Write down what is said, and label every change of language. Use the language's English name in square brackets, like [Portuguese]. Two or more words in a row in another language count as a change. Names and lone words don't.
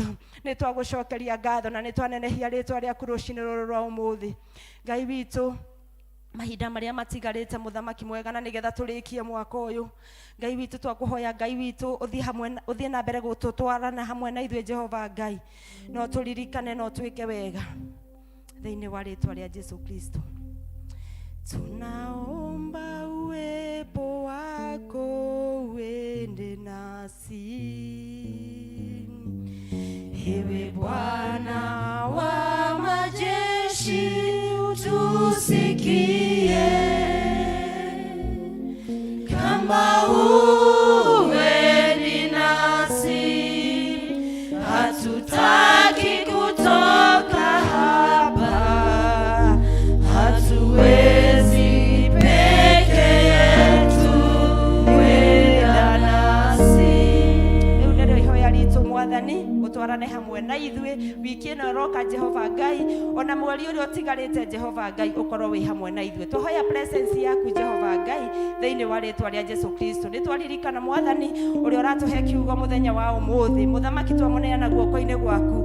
[Kikuyu] Nĩ twagũcokeria ngatho na nĩ twanenehia rĩĩtwa rĩaku rũciinĩ rũrũ rwa ũmũthĩ Ngai witũ, mahinda marĩa matigarĩte Mũthamaki mwega, na nĩgetha tũrĩkie mwaka ũyũ Ngai witũ twakũhoya Ngai witũ ũthiĩ na mbere gũtũtwarana hamwe na ithuĩ Jehova Ngai, no tũririkane no twĩke wega thĩinĩ wa rĩĩtwa rĩa Jesũ Kristo. [Swahili] Tunaomba uwepo wako uende nasi, ewe Bwana wa majeshi utusikie, kama uendi nasi hatutaki kutoka hapa, hatuwezi peke yetu, wenda nasi. [Kikuyu] Rĩu nĩrĩo ihoya ritũ Mwathani, ũtwarane hamwe na ithuĩ wiki ĩno roka Jehova Ngai, ona mweri ũrĩa ũtigarĩte Jehova Ngai ũkorwo wĩ hamwe na ithuĩ. Tũhoya presence yaku Jehova Ngai thĩinĩ wa rĩĩtwa rĩa Jesũ Kristo. Nĩ twaririkana Mwathani ũrĩa ũratũhe kiugo mũthenya wa ũmũthĩ Mũthamaki, twamũneana guoko-inĩ gwaku.